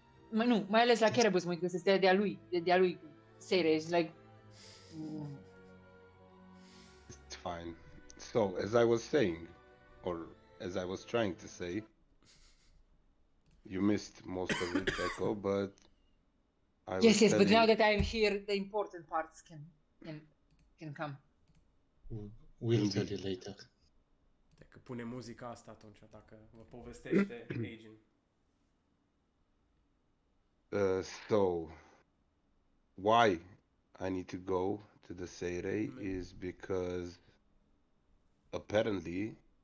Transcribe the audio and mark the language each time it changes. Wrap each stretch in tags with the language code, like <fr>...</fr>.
<ro>Nu, mai ales la Carabas mă uit că se stea de-a lui Seire.</ro> <en>It's like... It's fine. So, as I was saying, or as I was trying to say, you missed most of it, Echo, but I was Yes, but telling- now that I am here, the important parts can come. We'll tell you later.</en> <ro>Dacă pune muzica asta atunci, dacă vă povestește Agent.</ro> <en>So, why I need to go to the Seirei is because apparently</en>